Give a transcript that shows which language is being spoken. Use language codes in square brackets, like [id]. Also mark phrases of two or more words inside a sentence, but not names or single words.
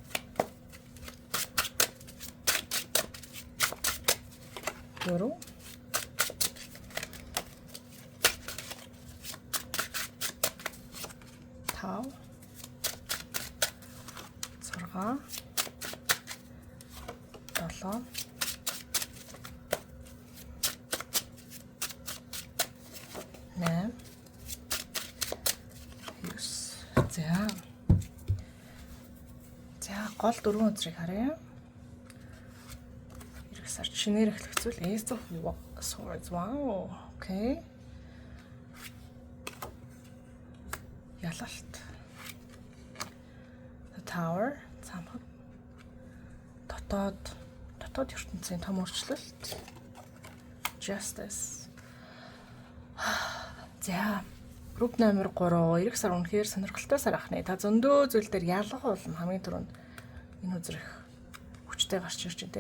[mn] 4 5 6 7 8 9. За гол 4 өдрийг харъя. Ирэх сар шинээр эхлэх зүйл Ace of Swords. [en] Wow. Okay. [mn] Ялалт. The Tower. Цамхаг. Дотоод ертөнцийн том өөрчлөлт. Justice. За групп номер 3 эрэх сар үнэхээр сонирхолтой сар ахны. Та зөндөө зүйл дээр ялах болно хамгийн түрүүнд энэ үзрэх хүчтэй гарч ирж байна те.